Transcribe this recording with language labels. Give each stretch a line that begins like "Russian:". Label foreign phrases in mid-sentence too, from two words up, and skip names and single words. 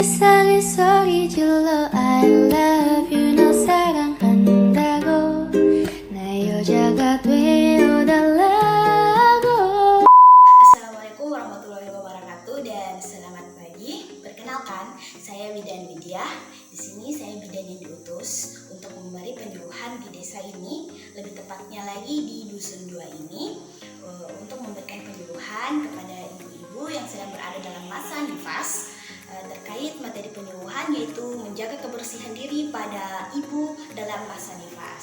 Korean: 세상에서 잊을러
English: I love you
Korean: 너 사랑한다고 내 여자가 되어달라고.
Arabic: السلام عليكم ورحمة الله وبركاته
Indonesian: dan selamat pagi. Perkenalkan, saya Bidan Widya. Di sini saya bidan yang diutus untuk memberi penyuluhan di desa ini, lebih tepatnya lagi di dusun 2 ini, untuk memberikan penyuluhan kepada ibu-ibu yang sedang berada dalam masa nifas terkait materi penyuluhan, yaitu menjaga kebersihan diri pada ibu dalam masa nifas.